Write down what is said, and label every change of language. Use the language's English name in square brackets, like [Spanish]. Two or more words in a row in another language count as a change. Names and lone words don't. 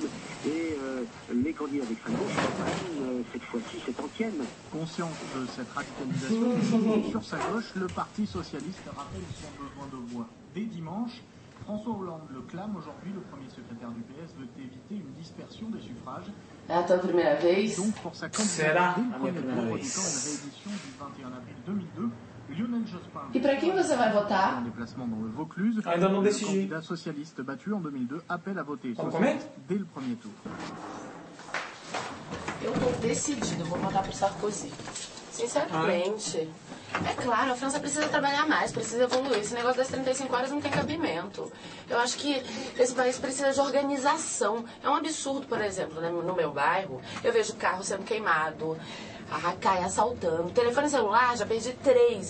[French] Et les candidats d'extrême gauche reprennent cette fois-ci cette antienne. Conscient de cette radicalisation, sur sa gauche, le Parti socialiste rappelle son besoin de voix. Dès dimanche, François Hollande le clame aujourd'hui, le premier secrétaire du PS veut éviter une dispersion des suffrages. [Portuguese] É a tua primeira vez? [French] Donc pour sa candidature, dès le premier tour, redoutant une réédition du 21 avril 2002, Lionel Jospin. [Portuguese] E para quem você vai votar? [French] En déplacement dans le Vaucluse, [Portuguese] Ainda não [French] le [Portuguese] decidi. [French] candidat socialiste battu en 2002 appelle à voter [Portuguese] Vamos [French] socialiste dès le premier tour. [Portuguese] Eu tô decidido, vou votar pro Sarkozy. Sinceramente. É claro, a França precisa trabalhar mais, precisa evoluir. Esse negócio das 35 horas não tem cabimento. Eu acho que esse país precisa de organização. É um absurdo, por exemplo, né? No meu bairro, eu vejo carro sendo queimado, a cai assaltando, telefone celular, já perdi 3.